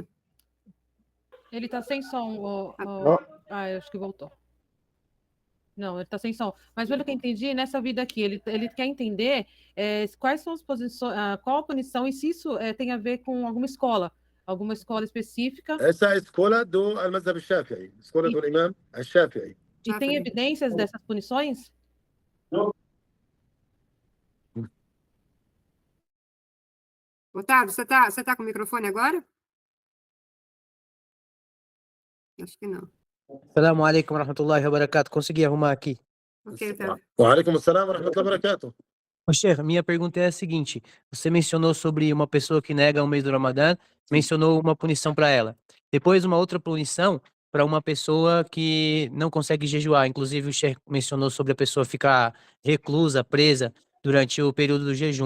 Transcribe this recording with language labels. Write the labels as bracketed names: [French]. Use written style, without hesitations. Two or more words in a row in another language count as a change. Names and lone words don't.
[Portuguese] Ele está sem som. Eu acho que voltou. Não, ele está sem som. Mas pelo que eu entendi, nessa vida aqui, ele quer entender quais são as posições, qual a punição e se isso tem a ver com alguma escola específica. Essa é a escola do [Arabic] المذهب الشافعي, [Portuguese] escola do Imam al-Shafi'i. E tem evidências dessas punições? Otávio, você tá com o microfone agora? Acho que não. [Arabic] السلام عليكم ورحمة الله وبركاته. [Portuguese] Consegui arrumar aqui. Ok, Otávio. [Arabic] وعليكم السلام ورحمة الله وبركاته. [Portuguese] Ô, Sheikh, minha pergunta é a seguinte: você mencionou sobre uma pessoa que nega o mês do Ramadã, mencionou uma punição para ela. Depois, uma outra punição para uma pessoa que não consegue jejuar. Inclusive, o Sheikh mencionou sobre a pessoa ficar reclusa, presa durante o período do jejum.